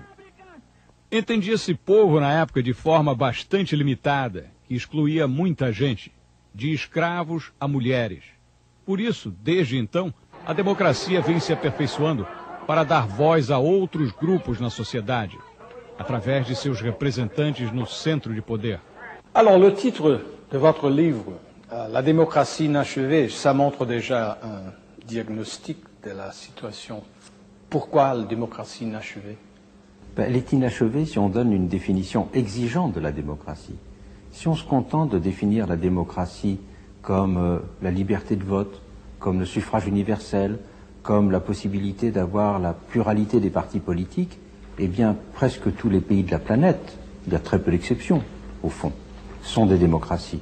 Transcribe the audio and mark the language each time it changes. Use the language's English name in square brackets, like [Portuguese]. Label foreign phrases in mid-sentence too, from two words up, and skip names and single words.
[Portuguese] Entendia-se povo na época de forma bastante limitada, que excluía muita gente, de escravos a mulheres. Por isso, desde então, a democracia vem se aperfeiçoando para dar voz a outros grupos na sociedade, através de seus representantes no centro de poder. [French] Alors, le titre de votre livre, La démocratie inachevée, ça montre déjà un diagnostic de la situation. Pourquoi la démocratie inachevée? Elle est inachevée si on donne une définition exigeante de la démocratie. Si on se contente de définir la démocratie comme la liberté de vote, comme le suffrage universel, comme la possibilité d'avoir la pluralité des partis politiques, eh bien, presque tous les pays de la planète, il y a très peu d'exceptions, au fond, sont des démocraties.